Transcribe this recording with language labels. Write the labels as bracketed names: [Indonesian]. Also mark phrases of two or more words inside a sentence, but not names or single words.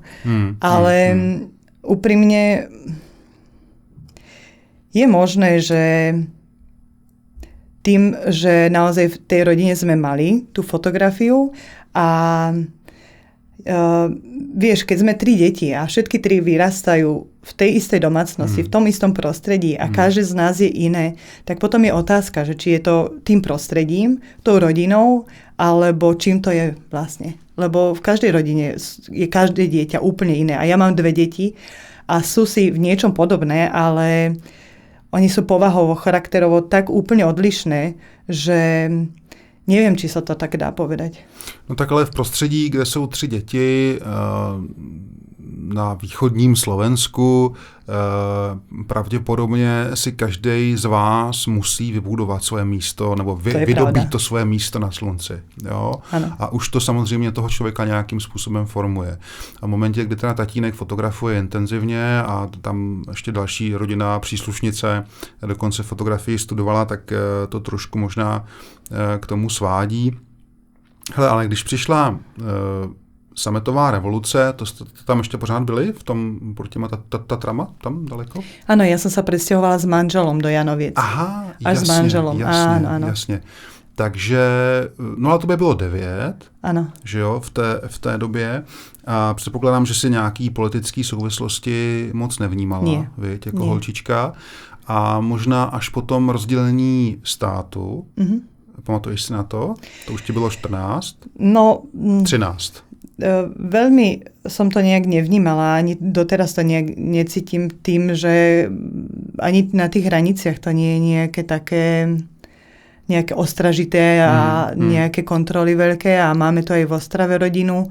[Slovak] Ale úprimne je možné, že tým, že naozaj v tej rodine sme mali tú fotografiu a vieš, keď sme 3 deti a všetky 3 vyrastajú v tej istej domácnosti, v tom istom prostredí a každé z nás je iné, tak potom je otázka, že či je to tým prostredím, tou rodinou, alebo čím to je vlastne. Lebo v každej rodine je každé dieťa úplne iné. A ja mám 2 deti a sú si v niečom podobné, ale oni sú povahovo, charakterovo tak úplne odlišné, že neviem, či sa to tak dá povedať. [Czech] No tak ale v prostředí, kde jsou 3 děti na východním Slovensku, pravděpodobně si každý z vás musí vybudovat svoje místo nebo vydobít to svoje místo na slunci. Jo? A už to samozřejmě toho člověka nějakým způsobem formuje. A v momentě, kdy teda tatínek fotografuje intenzivně a tam ještě další rodinná příslušnice dokonce fotografii studovala, tak to trošku možná k tomu svádí. Hele, ale když přišla sametová revoluce, to tam ještě pořád byli v tom pod těma Tatrama, tam daleko? [Slovak] Áno, ja som sa presťahovala s manželom do Janoviec. Aha, až s manželom. Áno. [Czech] Jasně. Takže, no ale to by bylo 9, ano. Že jo, v té době. A předpokládám, že si nějaký politický souvislosti moc nevnímala, viď, jako holčička. A možná až po tom rozdělení státu, pamatuješ si na to? To už ti bylo 14? [Slovak] No, 13. Veľmi som to nejak nevnímala, ani doteraz to nejak necítim tým, že ani na tých hraniciach to nie je nejaké také nejaké ostražité a nejaké kontroly veľké a máme to aj v Ostrave rodinu.